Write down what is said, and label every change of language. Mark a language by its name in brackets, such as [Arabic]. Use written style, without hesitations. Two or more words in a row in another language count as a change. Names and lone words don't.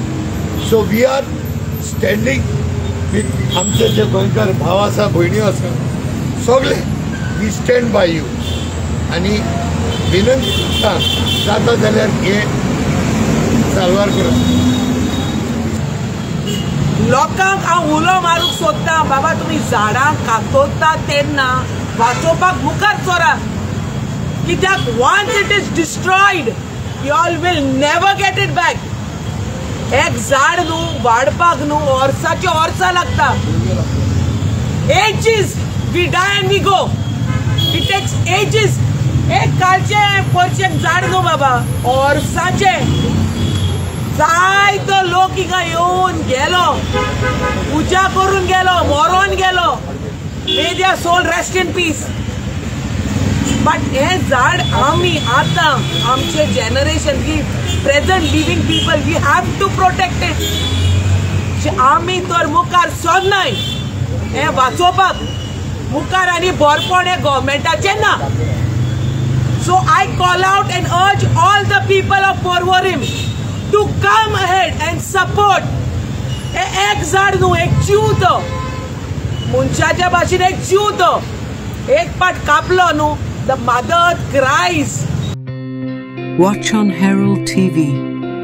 [English] so we are standing with [Konkani] आमचे जे गोंयकार भाव आसा, भयण्यो आसा, सगळे [English] we stand by you [Konkani] आणि विनंती करता जाता जाल्यार हे साल्वार करप. लोकांक हांव उलो मारूंक सोदता बाबा तुमी झाडां कातोता तेन्ना वाचोवपाक मुखार सोरात कित्याक [English] once it is destroyed you all will never get it back. [Konkani] एक झाड न्हू वाडपाक न्हू वर्साचे वर्सां लागता. [English] ages we die and we go. it takes ages. [Konkani] एक कालचे परचेक झाड न्हू बाबा वर्साचे. जायतो लोक हिंगा येवन गेलो पुजा करून गेलो मरोन गेलो. [English] may their soul rest in peace. but [Konkani] हे झाड आमी आतां आमचे [English] generation ki present living people we have to protect it. [Konkani] आमी तर मुखार सोदनाय हे वाचोवपाक मुखार आनी बरपण हे गव्हर्मेंटाचे ना. [English] so I call out and urge all the people of Porvorim to come ahead and support. [Konkani] एक झाड न्हू एक जीव तो मनशाच्या भाशेन एक जीव तो एक पाट कापलो न्हू [English] the mother cries. Watch on Herald TV.